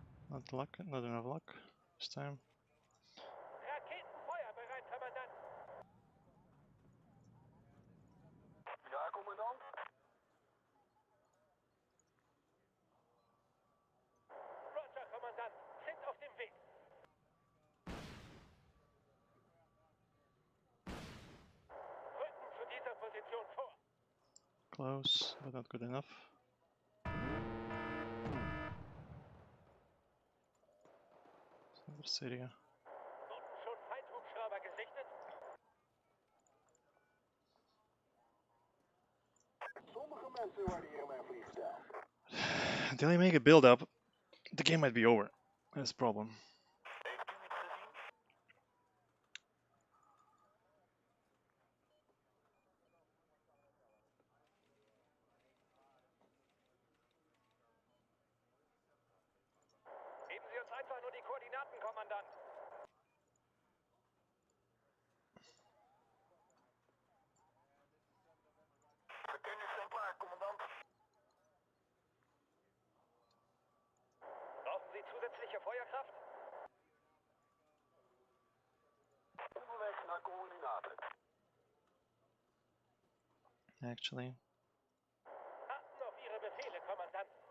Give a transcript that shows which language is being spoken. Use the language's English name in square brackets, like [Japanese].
[English] Not luck, not enough luck this time. [German] Raketenfeuer bereit, Kommandant. [Dutch] Ja, commandant? [German] Roger, Kommandant. Sind auf dem Weg. Rücken zu dieser Position vor. [English] Close, but not good enough. Another Syria. [German] Wurden schon Feindhubschrauber gesichtet? [Dutch] Sommige mensen waarderen mijn vliegstijl. [English] Until I make a build up, the game might be over. That's the problem. [Dutch] Heeft u iets gezien? [German] Geben Sie uns einfach nur die Koordinaten, Kommandant. [Dutch] Verkenners zijn klaar, commandant. [German] Brauchen Sie zusätzliche Feuerkraft? [Dutch] Onderweg naar coördinaten. [English] Actually, [German] Warten auf Ihre Befehle, Kommandant.